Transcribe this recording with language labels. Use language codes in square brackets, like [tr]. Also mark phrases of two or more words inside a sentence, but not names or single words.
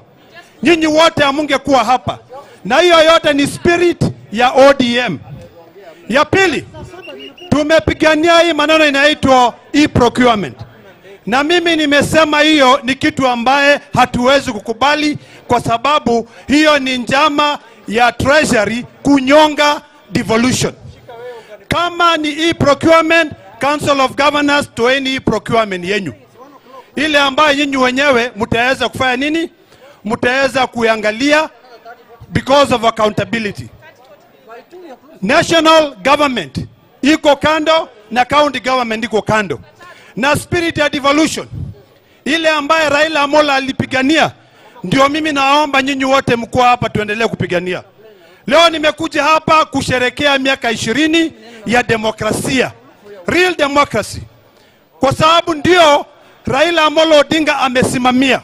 [sw] Nyinyi wote hamungekuwa hapa. Na hiyo yote ni spirit ya ODM. Ya pili, tumepigania hii maneno inaitwa e-procurement. Na mimi nimesema hiyo ni kitu ambaye hatuwezi kukubali, kwa sababu hiyo ni njama ya treasury kunyonga devolution. Kama ni e-procurement, Council of Governors toeni e-procurement yenyu, ile ambaye nyinyi wenyewe mtaweza kufanya nini, mtaweza kuangalia [en] because of accountability. National government [sw] iko kando na [en] county government [sw] iko kando. Na spirit ya devolution ile ambaye Raila Amolo alipigania, ndio mimi naomba nyinyi wote mko hapa tuendelee kupigania. Leo nimekuja hapa kusherekea miaka 20 ya demokrasia, [en] real democracy, [sw] kwa sababu ndio Raila Amolo Odinga amesimamia.